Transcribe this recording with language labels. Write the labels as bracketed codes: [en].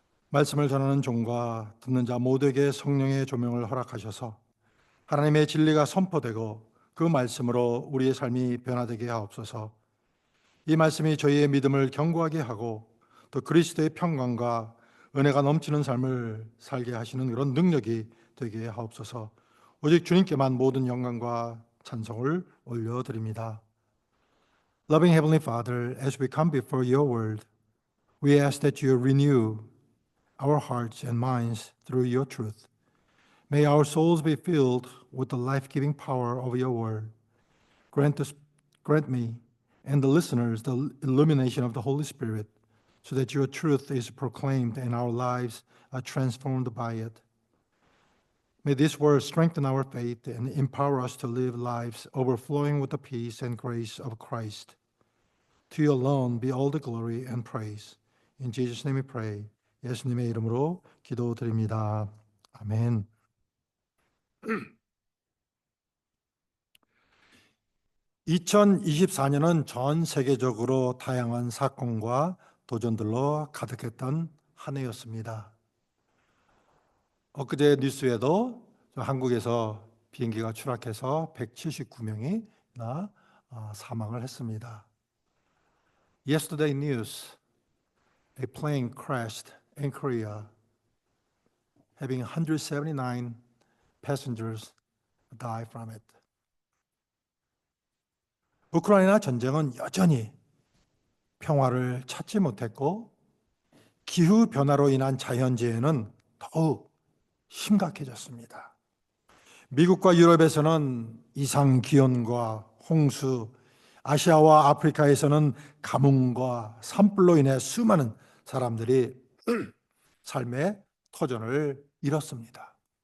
[ko] 말씀을 전하는 종과 듣는 자 모두에게 성령의 조명을 허락하셔서 하나님의 진리가 선포되고 그 말씀으로 우리의 삶이 변화되게 하옵소서. 이 말씀이 저희의 믿음을 견고하게 하고 또 그리스도의 평강과 은혜가 넘치는 삶을 살게 하시는 그런 능력이 되게 하옵소서. 오직 주님께만 모든 영광과 찬송을 올려드립니다. [en] Loving Heavenly Father, as we come before your word, we ask that you renew our hearts and minds through your truth. May our souls be filled with the life-giving power of your word. Grant me and the listeners the illumination of the Holy Spirit so that your truth is proclaimed and our lives are transformed by it. May this word strengthen our faith and empower us to live lives overflowing with the peace and grace of Christ. To you alone be all the glory and praise. In Jesus' name we pray. [ko] 예수님의 이름으로 기도드립니다. 아멘. 2024년은 전 세계적으로 다양한 사건과 도전들로 가득했던 한 해였습니다. 엊그제 뉴스에도 한국에서 비행기가 추락해서 179명이나 사망을 했습니다. [en] Yesterday news, a plane crashed in Korea, having 179 passengers die from it. [ko] 우크라이나 전쟁은 여전히 평화를 찾지 못했고 기후변화로 인한 자연재해는 더욱 심각해졌습니다. 미국과 유럽에서는 이상기온과 홍수, 아시아와 아프리카에서는 가뭄과 산불로 인해 수많은 사람들이 삶의 터전을 잃었습니다.